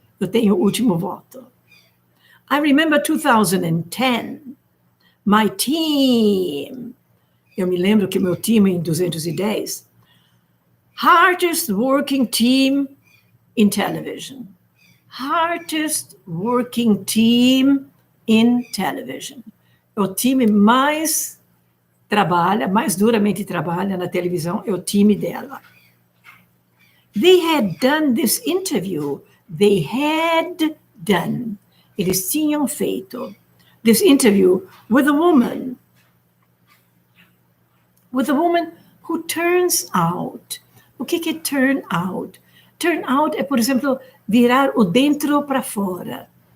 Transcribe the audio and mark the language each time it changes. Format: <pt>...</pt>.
<pt>Eu tenho o último voto.</pt> <en>I remember 2010, my team,</en> <pt>eu me lembro que meu time em 210,</pt> <en>hardest working team in television. Hardest working team in television.</en> <pt>O time mais trabalha, mais duramente trabalha na televisão, é o time dela.</pt> <en>They had done this interview. They had done.</en> <pt>Eles tinham feito</pt> <en>this interview with a woman who turns out.</en> <pt>O que é turn out? Turn out é, por exemplo, virar o dentro para fora.</pt>